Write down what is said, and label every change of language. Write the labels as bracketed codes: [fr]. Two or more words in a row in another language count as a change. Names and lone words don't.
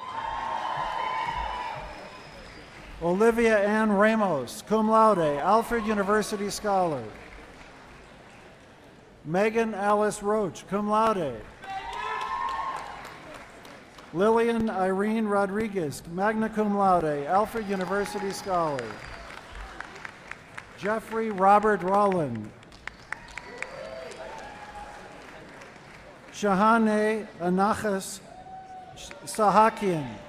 [en] Olivia Ann Ramos, [la] cum laude, [en] Alfred University scholar. Megan Alice Roach, [la] cum laude. [en] Lillian Irene Rodriguez, [la] magna cum laude, [en] Alfred University scholar. Jeffrey Robert Rowland. Shahane Anachas Sahakian.